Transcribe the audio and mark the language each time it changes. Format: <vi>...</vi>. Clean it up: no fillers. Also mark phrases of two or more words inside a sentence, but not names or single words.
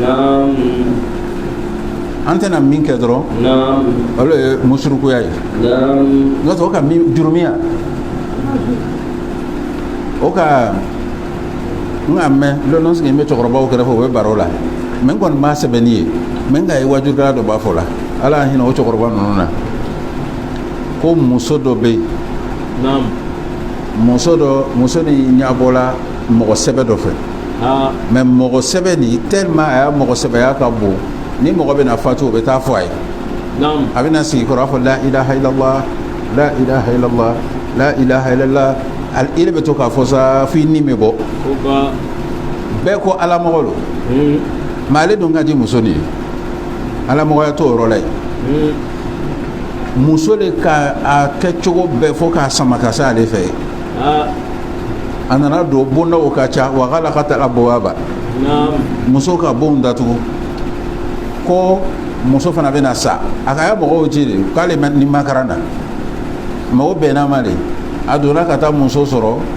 <bm>an tɛna min kɛ dɔrɔn olu ye musurukuya ye n'o tɛ o ka min jurumiya o ka n ka mɛn lɔnà sigi n bɛ cɛkɔrɔbaw kɛrɛfɛ o bɛ baro la mais n kɔni b'a sɛbɛnni ye mais n ka ye wajurukɛla dɔ b'a fɔ la Ala y'a hinɛ o cɛkɔrɔba ninnu na ko muso dɔ bɛ yen muso ni ɲɛbɔla mɔgɔ sɛbɛ dɔ fɛ mais mɔgɔ sɛbɛ ni tellement a y'a mɔgɔ sɛbɛya ka bon ni mɔgɔ bɛna fatu o bɛ taa fɔ a ye a bɛna sigi kɔrɔ a fɔ</bm> <ar>لا إله إلا الله لا إله إلا الله لا إله إلا الله</ar> <bm>i bɛ to k'a fɔ sa f'i ni bɛ bɔ bɛɛ ko Ala mɔgɔ don mais ale dun ka di muso nin ye Ala mɔgɔya t'o yɔrɔ la yen muso de ka a kɛ cogo bɛɛ fo k'a sama ka se ale fɛ a nana don bondaw ka ca wa</bm> <ar>غلقت الأبواب</ar> <bm>muso ka bon datugu ko muso fana bɛna sa a ka ya mɔgɔw ci de k'ale ni makaran na mɔgɔ bɛnna ma de a donna ka taa muso sɔrɔ</bm>